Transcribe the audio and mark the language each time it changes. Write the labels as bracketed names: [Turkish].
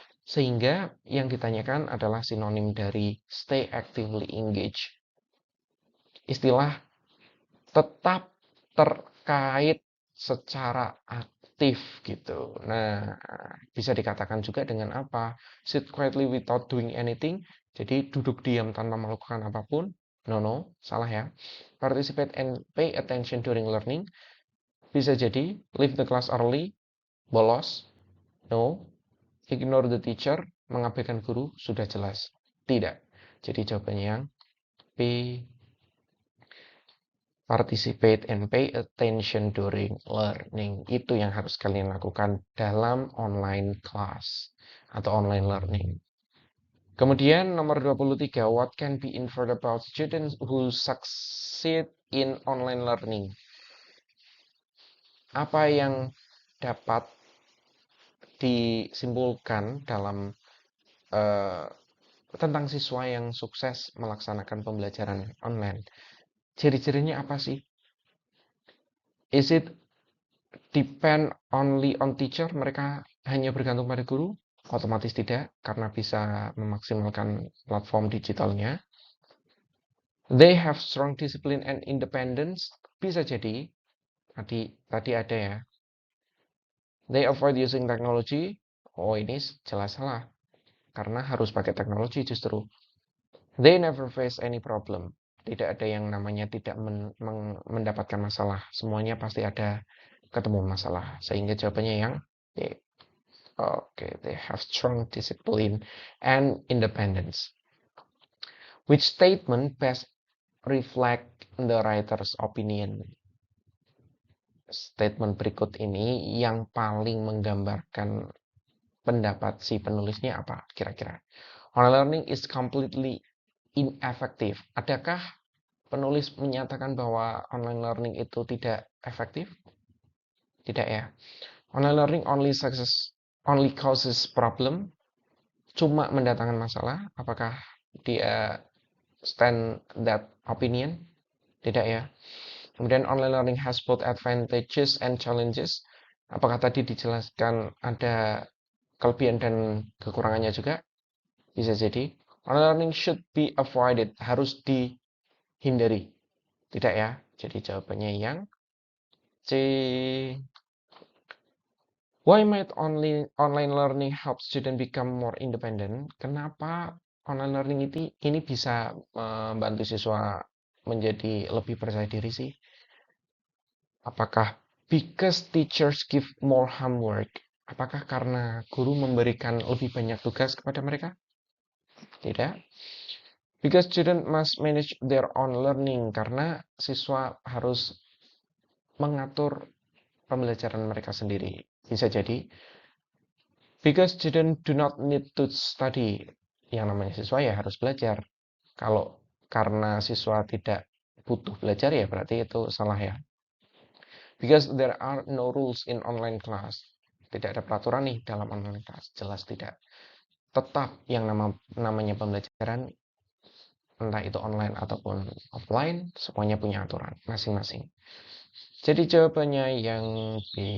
[Indonesian] Sehingga yang ditanyakan adalah sinonim dari [English] stay actively engaged. [Indonesian] Istilah tetap terkait secara aktif gitu. Nah, bisa dikatakan juga dengan apa? [English] Sit quietly without doing anything. [Indonesian] Jadi duduk diam tanpa melakukan apapun. [English] No, [Indonesian] salah ya. [English] Participate and pay attention during learning. [Indonesian] Bisa jadi [English] leave the class early, [Indonesian] bolos. [English] No. Ignore the teacher, [Indonesian] mengabaikan guru, sudah jelas. Tidak. Jadi jawabannya yang B. [English] Participate and pay attention during learning. [Indonesian] Itu yang harus kalian lakukan dalam online class atau online learning. Kemudian nomor 23, [English] what can be inferred about students who succeed in online learning? [Indonesian] Apa yang dapat disimpulkan dalam tentang siswa yang sukses melaksanakan pembelajaran online? Ciri-cirinya apa sih? [English] Is it depend only on teacher? [Indonesian] Mereka hanya bergantung pada guru? Otomatis tidak, karena bisa memaksimalkan platform digitalnya. [English] They have strong discipline and independence. [Indonesian] Bisa jadi, tadi ada ya. [English] They avoid using technology. Oh, [Indonesian] ini jelas salah. Karena harus pakai teknologi justru. [English] They never face any problem. [Indonesian] Tidak ada yang namanya tidak mendapatkan masalah. Semuanya pasti ada ketemu masalah. Sehingga jawabannya yang B. [English] Oke, they have strong discipline and independence. Which statement best reflect the writer's opinion? [Indonesian] Statement berikut ini yang paling menggambarkan pendapat si penulisnya apa kira-kira? [English] Online learning is completely ineffective. [Indonesian] Adakah penulis menyatakan bahwa online learning itu tidak efektif? Tidak ya. [English] Online learning only causes problem, [Indonesian] cuma mendatangkan masalah. Apakah dia [English] stand that opinion? [Indonesian] Tidak ya. Kemudian [English] online learning has both advantages and challenges. [Indonesian] Apakah tadi dijelaskan ada kelebihan dan kekurangannya juga? Bisa jadi. [English] Online learning should be avoided, [Indonesian] harus dihindari. Tidak ya. Jadi jawabannya yang C. [English] Why might online learning help student become more independent? [Indonesian] Kenapa online learning ini bisa membantu siswa menjadi lebih percaya diri sih? Apakah [English] because teachers give more homework? [Indonesian] Apakah karena guru memberikan lebih banyak tugas kepada mereka? Tidak. [English] Because student must manage their own learning, [Indonesian] karena siswa harus mengatur pembelajaran mereka sendiri. Bisa jadi [English] because students do not need to study. [Indonesian] Yang namanya siswa ya harus belajar. Kalau karena siswa tidak butuh belajar ya berarti itu salah ya. [English] Because there are no rules in online class. [Indonesian] Tidak ada peraturan nih dalam online class. Jelas tidak. Tetap yang namanya pembelajaran, entah itu online ataupun offline, semuanya punya aturan masing-masing. Jadi jawabannya yang B.